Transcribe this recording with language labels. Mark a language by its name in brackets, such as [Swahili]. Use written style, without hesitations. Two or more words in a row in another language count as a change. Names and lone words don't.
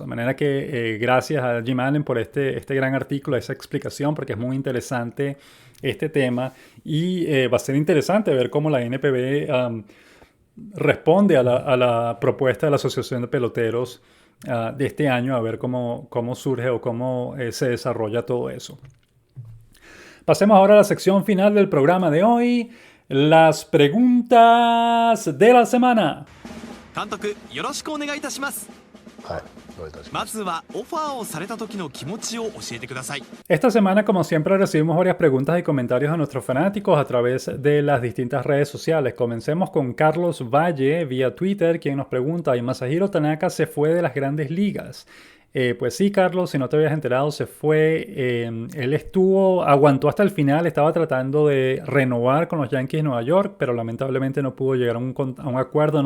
[Spanish] De manera que gracias a Jim Allen por este gran artículo, esa explicación, porque es muy interesante este tema, y va a ser interesante ver cómo la NPB responde a la propuesta de la Asociación de Peloteros de este año, a ver cómo surge o cómo se desarrolla todo eso. Pasemos ahora a la sección final del programa de hoy, las preguntas de la semana. [Japanese] 監督よろしくお願いいたします。はい、どういたします。まずはオファーをされた時の気持ちを教えてください。 [Spanish] Esta semana, como siempre, recibimos varias preguntas y comentarios de nuestros fanáticos a través de las distintas redes sociales. Comencemos con Carlos Valle vía Twitter, quien nos pregunta: ¿y Masahiro Tanaka se fue de las grandes ligas? Pues sí, Carlos, si no te habías enterado, se fue. Él aguantó hasta el final, estaba tratando de renovar con los Yankees de Nueva York, pero lamentablemente no pudo llegar a un acuerdo.